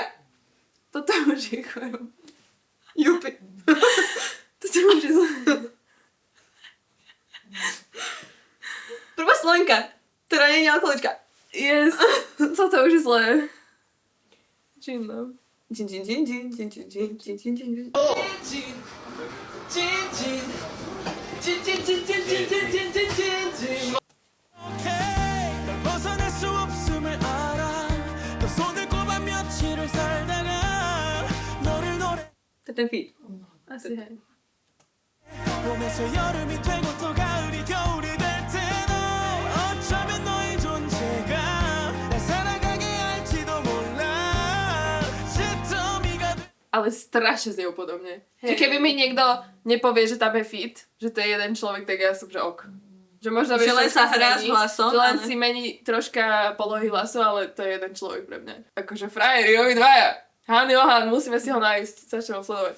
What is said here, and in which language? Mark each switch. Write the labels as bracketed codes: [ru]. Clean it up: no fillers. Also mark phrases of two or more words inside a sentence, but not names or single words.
[sk] Toto už je choroba. Jupi. Toto už je zle. Prvá Slovenka, ktorá nie je alkoholička. Yes. Toto už je zle. Jean, no. Jin, Jin, Jin, Jin, Jin, Jin, Jin, Jin, Jin, Jin, Jin. [ko] Okay, 널 벗어날 수 없음을 알아. 너 손을 꼽아 며칠을 살다가 너를 노래. [sk] To je ten feed. Asi hej. [ko] 봄에서 여름이 되고 또 가을이 겨울이 될 때도 어쩌면 너의 존재가 날 살아가게 할지도 몰라. 잿더미가 돼. [sk] Ale strašne znie podobne. Že keby mi niekto nepovie, že tam je fit, že to je jeden človek, tak ja som, že ok. Že možno Že len troška sa hrá s zmení, hlasom, že len ale- si mení troška polohy hlasu, ale to je jeden človek pre mňa. Akože frajeri, obidvaja. Han Johan, musíme si ho nájsť, začneme ho sledovať.